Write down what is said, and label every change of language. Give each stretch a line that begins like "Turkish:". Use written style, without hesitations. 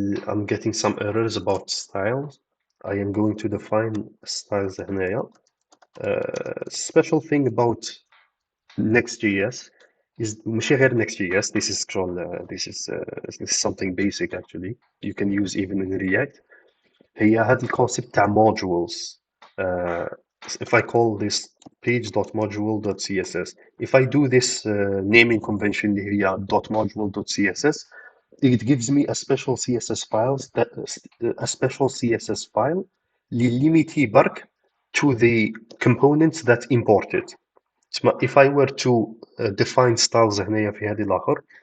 English: I'm getting some errors about styles. I am going to define styles هنايا. Special thing about Next.js is
Arabic: ماشي غير
English: Next.js. This is something basic actually. You can use even in React.
Arabic: هي هذا الكونسيبت تاع modules.
English: If I call this page.module.css, if I do this naming convention اللي هي .module.css, it gives me a special CSS file
Arabic: اللي limitي برك
English: to the components that import it. If I were to define styles
Arabic: هنايا في هذه الآخر,